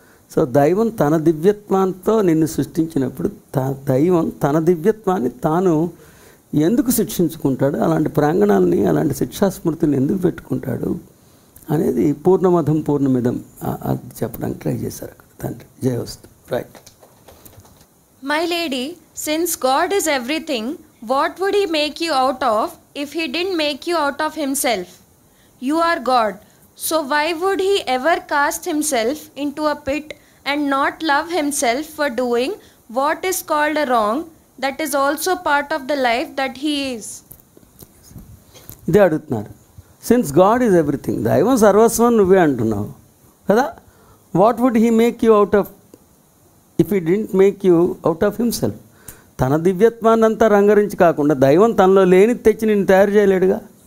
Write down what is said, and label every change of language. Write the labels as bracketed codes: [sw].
[te] So దైవం తన దివ్యత్వంతో నిన్ను సృష్టించినప్పుడు దైవం తన దివ్యత్వాన్ని తాను ఎందుకు శిక్షించుకుంటాడు, అలాంటి ప్రాంగణాలని అలాంటి శిక్షాస్మృతిని ఎందుకు పెట్టుకుంటాడు అనేది పూర్ణమధం పూర్ణమిదం అది చెప్పడానికి ట్రై చేశారు అక్కడ తండ్రి. జయవస్తు. Right. [en] My lady, since God is everything, what would he make you out of if he didn't make you out of himself? You are God. So why would he ever cast himself into a pit and not love himself for doing what is called a wrong that is also part of the life that he is? [te] ఇదే అడుగుతున్నారు. [en] since God is everything, [te] దైవం సర్వస్వం నువ్వే అంటున్నావు కదా. [en] What would he make you out of if he didn't make you out of himself? [te] తన దివ్యత్వాన్ని అంతా రంగరించి కాకుండా దైవం తనలో లేని తెచ్చి నిన్ను తయారు చేయలేడుగా.